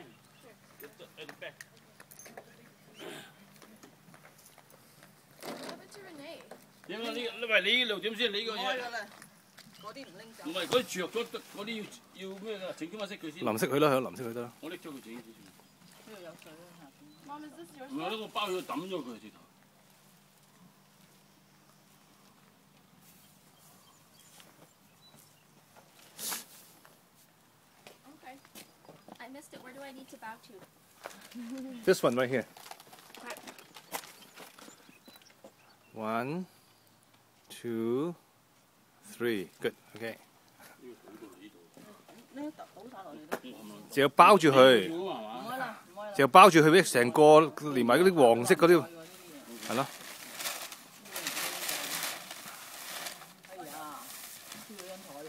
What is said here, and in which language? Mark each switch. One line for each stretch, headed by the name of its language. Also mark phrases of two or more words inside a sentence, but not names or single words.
English: At the back. What happened to Renee?
Cantonese: 點解你喂你6點先？你個嘢開㗎啦，嗰啲唔拎走。唔係嗰啲着咗，嗰啲要咩㗎？整翻色佢先。淋色佢啦，淋色佢得啦。我拎咗佢整先。呢度有水啊，下邊。
English: Mom, is this yours?
Cantonese: 唔係呢個包咗抌咗佢直頭。
English: Okay. I missed it. Where do I need to bow to? This one right here. 1, 2, 3. Good. Okay.
Cantonese: 呢倒晒落嚟都。就要包住佢，唔開啦，唔開啦。就要包住佢，俾成個連埋嗰啲黃色嗰啲，係咯。哎呀，輸咗張台喎。